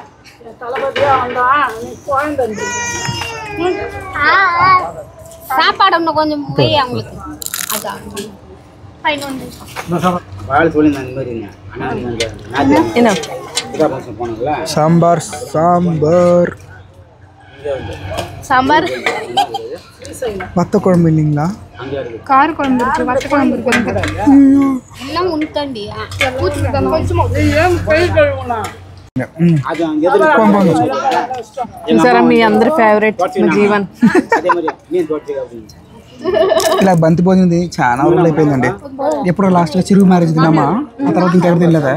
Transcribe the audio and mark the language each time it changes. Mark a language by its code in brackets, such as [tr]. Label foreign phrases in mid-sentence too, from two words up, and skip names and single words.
[ta] சாப்பாடு இன்னும் கொஞ்சம் போய் அவங்களுக்கு [te] సాంబార్ సాంబార్ [ta] சாம்பார் వత్త కుழம்பு இல்லைங்களா? கார குழம்பு இருக்கு, வத்த குழம்பு இருக்கு, எல்லாம் உனக்காண்டி [te] చూసారా మీ అందరి ఫేవరెట్ జీవన్. ఇలా బంతి భోజనం చాలా రోజులు అయిపోయిందండి. ఎప్పుడో లాస్ట్ గా చిరుగు మ్యారేజ్ తిన్నామా, ఆ తర్వాత ఇంకెక్కడ తినలేదా?